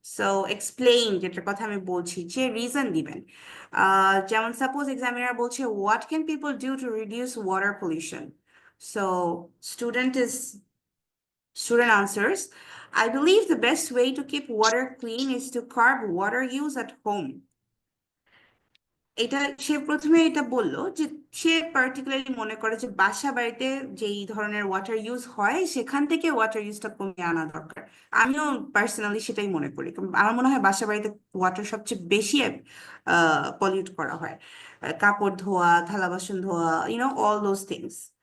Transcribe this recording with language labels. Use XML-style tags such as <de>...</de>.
<bn>So explain যেটার কথা আমি বলছি যে reason দিবেন।</bn> <en>যেমন suppose examiner বলছে what can people do to reduce water pollution? So student answers, I believe the best way to keep water clean is to curb water use at home.</en> <bn>এটা সে প্রথমে এটা বললো যে সে পার্টিকুলারলি মনে করে যে বাসা বাড়িতে যেই ধরনের ওয়াটার ইউজ হয় সেখান থেকে ওয়াটার ইউজটা কমিয়ে আনা দরকার। আমিও পার্সোনালি সেটাই মনে করি, কারণ আমার মনে হয় বাসা বাড়িতে ওয়াটার সবচেয়ে বেশি পলিউট করা হয়, কাপড় ধোয়া, থালা বাসন ধোয়া,</bn> <en>All those things.</en>